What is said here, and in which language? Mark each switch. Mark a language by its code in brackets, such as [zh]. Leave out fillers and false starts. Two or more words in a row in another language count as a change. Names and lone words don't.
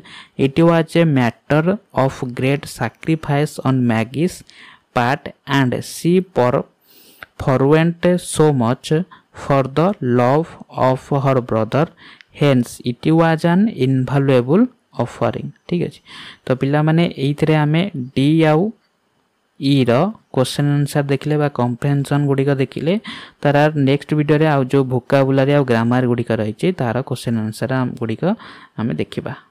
[en] It was a matter of great sacrifice on Maggie's part and she forwent so much for the love of her brother hence it was an invaluable offering [hi] ठीक है [or] ତ ପିଲା ମାନେ ଏଇଥିରେ ଆମେ ଡି ଆଉ ଇ ର [en] question answer [or] ଦେଖିଲେ ବା କମ୍ପ୍ରିହେନସନ ଗୁଡ଼ିକ ଦେଖିଲେ ତାର [en] next video [or] ରେ ଆଉ ଯୋ ଭୋକାବୁଲାରି ଆ ଗ୍ରାମର ଗୁଡ଼ିକ ରହିଛି ତାର [en] question answer [or] ଗୁଡ଼ିକ ଆମେ ଦେଖିବା।